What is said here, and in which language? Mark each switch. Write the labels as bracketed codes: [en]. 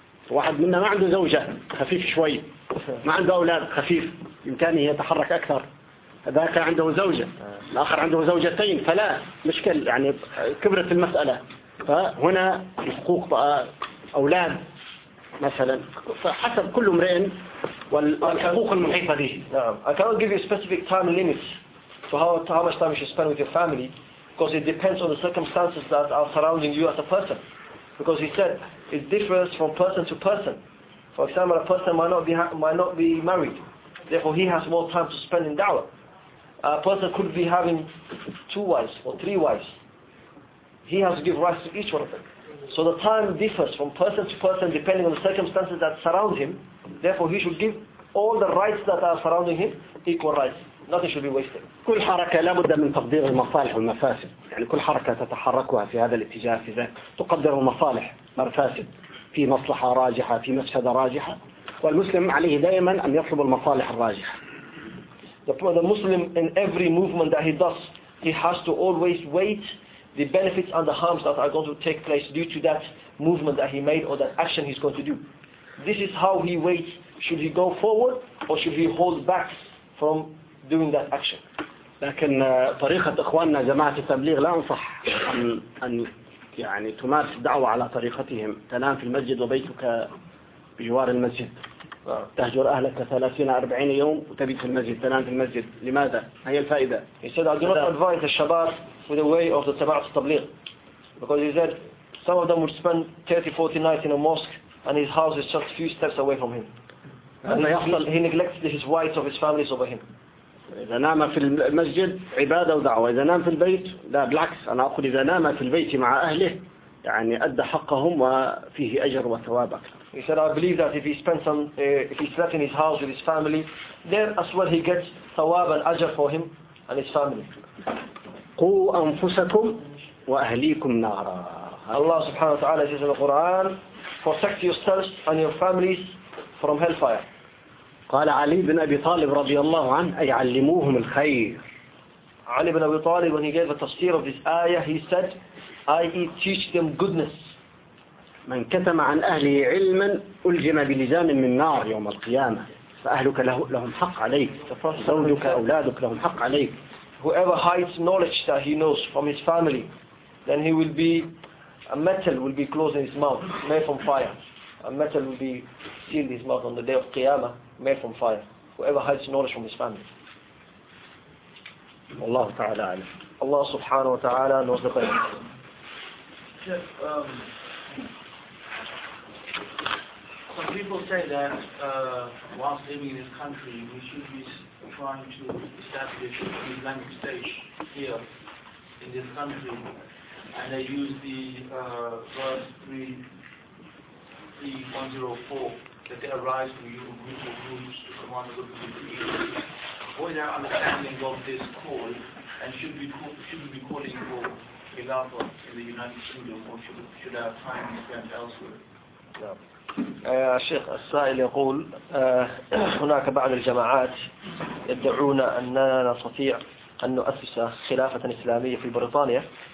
[ar] واحد منا ما عنده زوجة، خفيف شوي، ما عنده أولاد، خفيف، إمكانه يتحرك أكثر. ذاك عنده زوجة، الآخر عنده زوجتين، فلا مشكل، يعني كبرت المسألة. فهنا حقوق أولاد مثلا، فحسب كل امرئ والحقوق المحيطة به. نعم. [en] I cannot give you a specific time limit to how much time you should spend with your family because it depends on the circumstances that are surrounding you as a person. Because he said it differs from person to person. For example, a person might not be married. Therefore, he has more time to spend in da'wah. A person could be having 2 wives or 3 wives. He has to give rights to each one of them. So the time differs from person to person depending on the circumstances that surround him. Therefore, he should give all the rights that are surrounding him equal rights. Nothing should be wasted. [ar] كل حركة لابد من تقدير المصالح والمفاسد. يعني كل حركة تتحركها في هذا الاتجاه في ذلك تقدر المصالح مفاسد في مصلحة راجحة في مفسدة راجحة. والمسلم عليه دائما أن يطلب المصالح الراجحة. [en] The Muslim in every movement that he does, he has to always wait. The benefits and the harms that are going to take place due to that movement that he made or that action he's going to do. This is how he weighs. Should he go forward or should he hold back from doing that action? [ar] لكن طريقة إخواننا جماعة التبليغ لا أنصح أن يعني تمارس دعوة على طريقتهم. تنام في المسجد وبيتك بجوار المسجد. تهجر أهلك 30-40 يوم وتبيت في المسجد. تنام في المسجد. لماذا؟ هي الفائدة. [en] He said, I do not advise الشباب with the way of the Tabat Tabliq. Because he said, some of them would spend 30-40 nights in a mosque and his house is just a few steps away from him. And he neglected his wives of his families over him. [ar] إذا نام في المسجد عبادة ودعوة. إذا نام في البيت لا بالعكس. أنا أقول إذا نام في البيت مع أهله يعني أدى حقهم وفيه أجر وثواب أكثر. [en] He said, I believe that if he spent some, if he slept in his house with his family, there as well he gets thawab and ajr for him and his family. [ar] قو أنفسكم وأهليكم نارا. [en] Allah subhanahu wa ta'ala says in the Quran, protect yourselves and your families from hellfire. [ar] قال علي بن أبي طالب رضي الله عنه أي علموهم الخير. [en] علي بن أبي طالب when he gave a tafsir of this ayah, he said, i.e. teach them goodness. [ar] من كتم عن أهله علما ألجم بلجام من نار يوم القيامة. فأهلك لهم حق عليك. زوجك أولادك لهم حق عليك. [en] Whoever hides knowledge that he knows from his family, then he will be, a metal will be closed in his mouth, made from fire. A metal will be sealed in his mouth on the day of Qiyamah, made from fire. Whoever hides knowledge from his family. [ar] Allah Ta'ala alim. [en] Allah Subhanahu wa Ta'ala knows the best. Chef, some people say that whilst living in this country, we should be trying to establish an Islamic state here in this country. And they use the verse 3.104 that they arise from you and group of groups to command the group of people. What is our understanding of this call? And should we be calling for Khilafah in the United Kingdom, or should our time be spent elsewhere? Yeah. [ar] الشيخ السائل يقول هناك بعض الجماعات يدعون أننا نستطيع أن نؤسس خلافة إسلامية في بريطانيا